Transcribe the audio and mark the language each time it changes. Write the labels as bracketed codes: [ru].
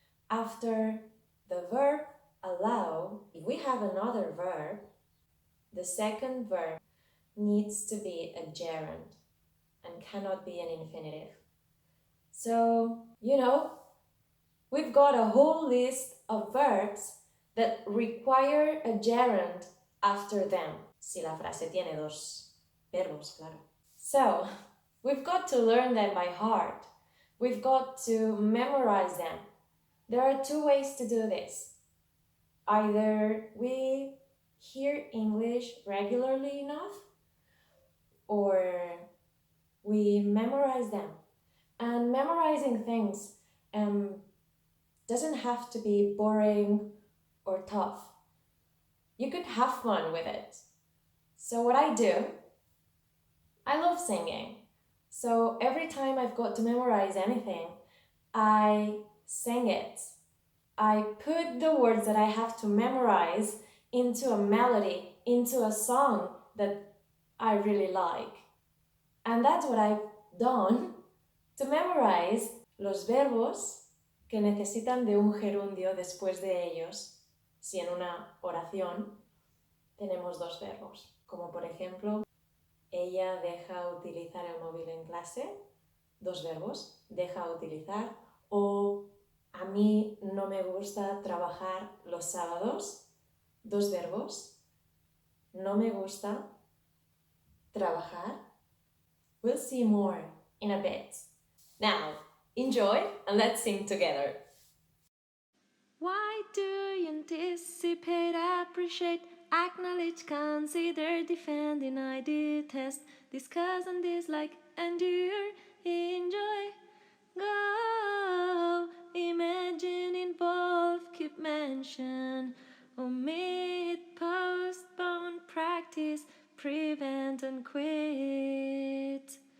[en] After the verb allow, if we have another verb, the second verb needs to be a gerund and cannot be an infinitive. So, we've got a whole list of verbs that require a gerund after them. [es] Si la frase tiene dos verbos, claro. [en] So, we've got to learn them by heart. We've got to memorize them. There are two ways to do this. Either we hear English regularly enough, or we memorize them. And memorizing things doesn't have to be boring or tough. You could have fun with it. So what I do, I love singing. So every time I've got to memorize anything, I sing it. I put the words that I have to memorize into a melody, into a song that I really like. And that's what I've done to memorize [es] los verbos que necesitan de un gerundio después de ellos. Si en una oración tenemos dos verbos, como por ejemplo, ella deja utilizar el móvil en clase, dos verbos, deja utilizar, o a mí no me gusta trabajar los sábados, dos verbos, no me gusta trabajar. [en] We'll see more in a bit. Now, enjoy and let's sing together. Why do you anticipate, appreciate, acknowledge, consider, defend, deny, detest, discuss and dislike, endure, enjoy, go, imagine, involve, keep, mention, omit, postpone, practice, prevent, and quit.